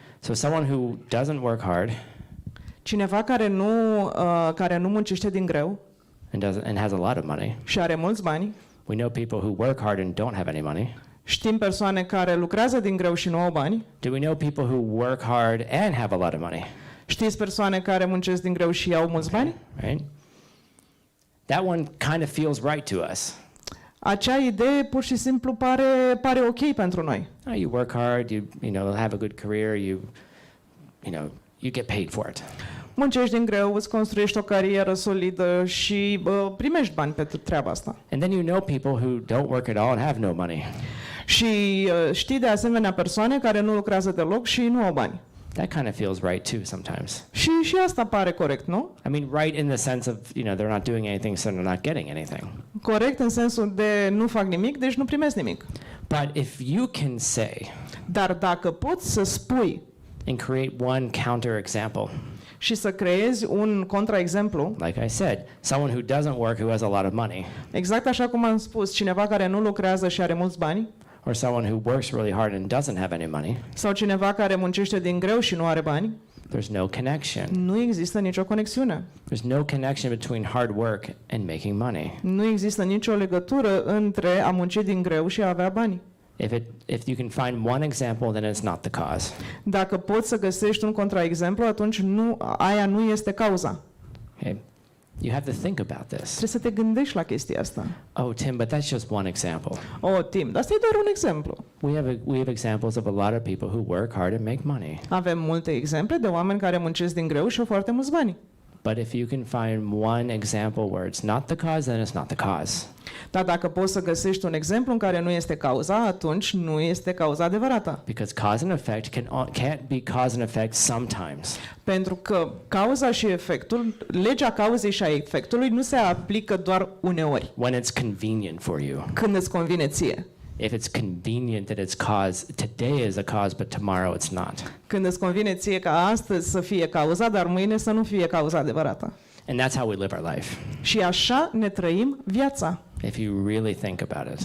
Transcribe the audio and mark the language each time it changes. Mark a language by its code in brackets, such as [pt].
[en] So someone who doesn't work hard [ro] Cineva care nu muncește din greu [en] and has a lot of money. [ro] și are mulți bani. [en] We know people who work hard and don't have any money. [ro] Știm persoane care lucrează din greu și nu au bani. [en] Do we know people who work hard and have a lot of money? [ro] Știți persoane care muncesc din greu și au mulți bani? [en] Right? That one kind of feels right to us. [ro] Acea idee pur și simplu pare ok pentru noi. [en] Oh, you work hard, you have a good career, you get paid for it. [ro] Muncești din greu, îți construiești o carieră solidă și primești bani pentru treaba asta. [en] And then you know people who don't work at all and have no money. [ro] Și știi de asemenea persoane care nu lucrează deloc și nu au bani. [en] That kind of feels right too sometimes. [ro] Și asta pare corect, nu? [en] I mean, right in the sense of, they're not doing anything, so they're not getting anything. [ro] Corect în sensul de nu fac nimic, deci nu primesc nimic. [en] But if you can say [ro] Dar dacă poți să spui [en] and create one counter example, [ro] Și să creezi un contraexemplu, [en] like I said, someone who doesn't work who has a lot of money, [ro] exact așa cum am spus, cineva care nu lucrează și are mulți bani, [en] or someone who works really hard and doesn't have any money. [ro] sau cineva care muncește din greu și nu are bani, [en] There's no connection. [ro] nu există nicio conexiune. [en] There's no connection between hard work and making money. [ro] Nu există nicio legătură între a munci din greu și a avea bani. [en] If you can find one example, then it's not the cause. [ro] Dacă poți să găsești un contraexemplu, atunci aia nu este cauza. [en] Okay? You have to think about this. [ro] Trebuie să te gândești la chestia asta. [en] Oh, Tim, but that's just one example. [ro] Tim, dar asta e doar un exemplu. [en] We have examples of a lot of people who work hard and make money. [ro] Avem multe exemple de oameni care muncesc din greu și au foarte mulți bani. [en] But if you can find one example where it's not the cause, then it's not the cause. [ro] Dar dacă poți să găsești un exemplu în care nu este cauza, atunci nu este cauza adevărată. [en] Because cause and effect can't be cause and effect sometimes. [ro] Pentru că cauza și efectul, legea cauzei și a efectului nu se aplică doar uneori, [en] When it's convenient for you. [ro] când îți convine ție. [en] If it's convenient that it's cause, today is a cause, but tomorrow it's not. [ro] Când îți convine ție ca astăzi să fie cauza, dar mâine să nu fie cauza adevărată. [en] And that's how we live our life. [ro] Și așa ne trăim viața. [en] If you really think about it,